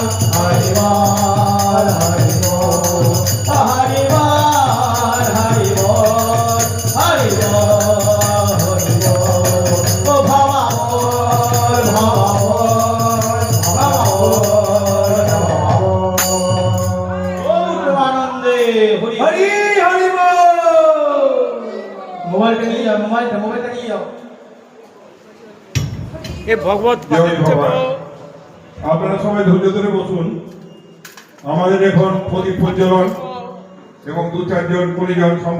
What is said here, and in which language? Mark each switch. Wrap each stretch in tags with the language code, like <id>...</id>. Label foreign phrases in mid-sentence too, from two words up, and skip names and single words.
<bn>হরি বোল, হরি বোল, হরি বোল, হরি বোল, হরি বোল, হরি বোল, ও ভব বোল, ভব বোল, ভব বোল, ভব বোল, ওম আনন্দে, হরি হরি বোল, মোবাইলটা নিয়ে যাও, মোবাইলটা নিয়ে যাও। এ ভগবত জয় বাবা। আপনারা সবাই ধৈর্য ধরে বসুন। আমাদের এখন প্রদীপ প্রজ্বলন এবং দু চারজন পরিজন</bn>